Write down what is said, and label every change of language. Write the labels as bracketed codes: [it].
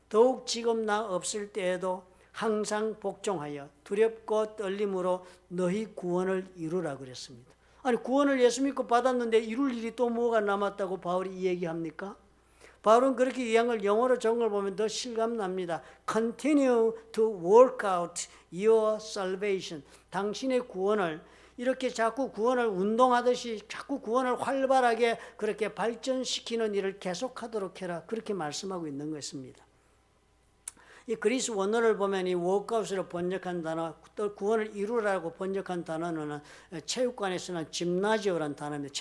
[ko] 더욱 지금 나 없을 때에도 항상 복종하여 두렵고 떨림으로 너희 구원을 이루라 그랬습니다. 아니 구원을 예수 믿고 받았는데 이룰 일이 또 뭐가 남았다고 바울이 이 얘기합니까? 바울은 그렇게 이한 걸 영어로 적은 걸 보면 더 실감납니다. [en] Continue to work out your salvation. [ko] 당신의 구원을 이렇게 자꾸 구원을 운동하듯이 자꾸 구원을 활발하게 그렇게 발전시키는 일을 계속하도록 해라. 그렇게 말씀하고 있는 것입니다. 이 그리스 원어를 보면 이 워크아웃으로 번역한 단어, 또 구원을 이루라고 번역한 단어는 체육관에서는 짐나지오라는 단어입니다.